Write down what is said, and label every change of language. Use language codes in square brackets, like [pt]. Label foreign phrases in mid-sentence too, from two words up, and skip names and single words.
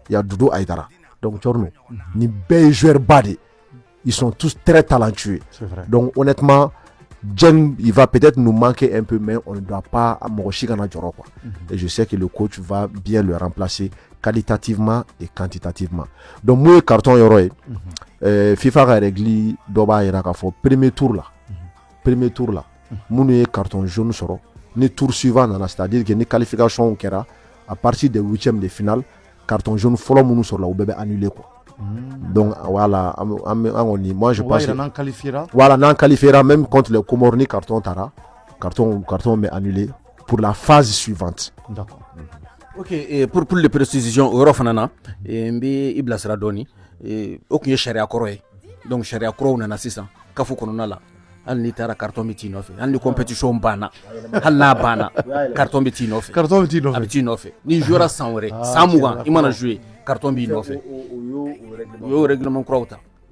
[fr] y a Doudou Aïdara donc [bm] Cɔrɔnɔ ni bɛɛ ye joueur ba de [fr] ils sont tous très talentueux donc honnêtement Dieng il va peut-être nous manquer un peu mais on ne doit pas [bm] mɔgɔ si kana jɔrɔ [fr] quoi et je sais que le coach va bien le remplacer qualitativement et quantitativement donc [bm] mun ye carton yɔrɔ ye FIFA ka règle dɔ b'a yira k'a fɔ [fr] premier tour [bm] la minnu ye [fr] carton jaune [bm] sɔrɔ ni [fr] tour suivant nana c'est-à-dire que ni qualification kɛra à partir des 8e de finale carton jaune [bm] fɔlɔ minnu sɔrɔla u bɛɛ bɛ [fr] annuler quoi donc voilà moi je pense n'an qualifiera même contre les Comores ni carton bɛ annulé pour la phase suivante. D'accord. [bm] Ok, [fr] pour les précisions [bm] o yɔrɔ fana na n bɛ i bilasira dɔɔni o tun ye sariya kɔrɔ ye donc sariya kɔrɔw nana sisan kafo kɔnɔna la hali n'i taara carton bɛ t'i nɔfɛ hali ni compétition banna hali n'a banna carton bɛ t'i nɔfɛ a bɛ t'i nɔfɛ n'i jouera san wɛrɛ san 20 i mana jouer carton b'i nɔfɛ o y'o règlement kuraw ta